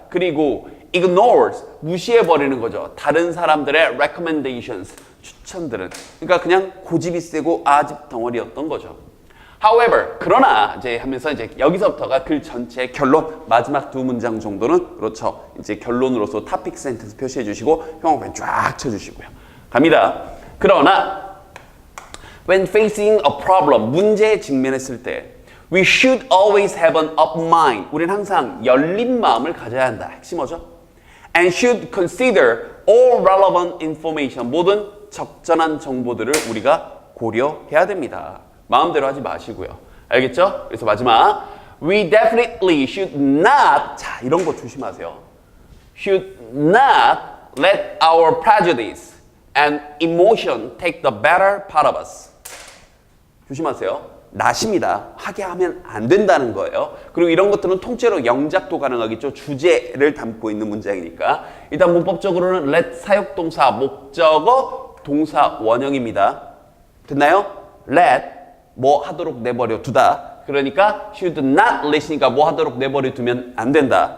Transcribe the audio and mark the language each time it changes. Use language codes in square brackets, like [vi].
[ko] 그리고 ignores, 무시해버리는 거죠. 다른 사람들의 recommendations, 추천들은. 그러니까 그냥 고집이 세고 아집 덩어리였던 거죠. [en] However, [ko] 그러나 이제 하면서 이제 여기서부터가 글 전체의 결론, 마지막 두 문장 정도는 그렇죠. 이제 결론으로서 topic sentence 표시해 주시고 형광펜 쫙 쳐주시고요. 갑니다. [en] 그러나 when facing a problem, [ko] 문제에 직면했을 때 [en] we should always have an open mind. [ko] 우리는 항상 열린 마음을 가져야 한다. 핵심 뭐죠? [en] And should consider all relevant information. [ko] 모든 적절한 정보들을 우리가 고려해야 됩니다. 마음대로 하지 마시고요. 알겠죠? 그래서 마지막 [en] we definitely should not, [ko] 자 이런 거 조심하세요. [en] should not let our prejudice and emotion take the better part of us. [ko] 조심하세요. 낫입니다. 하게 하면 안 된다는 거예요. 그리고 이런 것들은 통째로 영작도 가능하겠죠. 주제를 담고 있는 문장이니까. 일단 문법적으로는 let 사역동사 목적어 동사 원형입니다. 됐나요? let 뭐 하도록 내버려 두다. 그러니까 should not let이니까 뭐 하도록 내버려 두면 안 된다.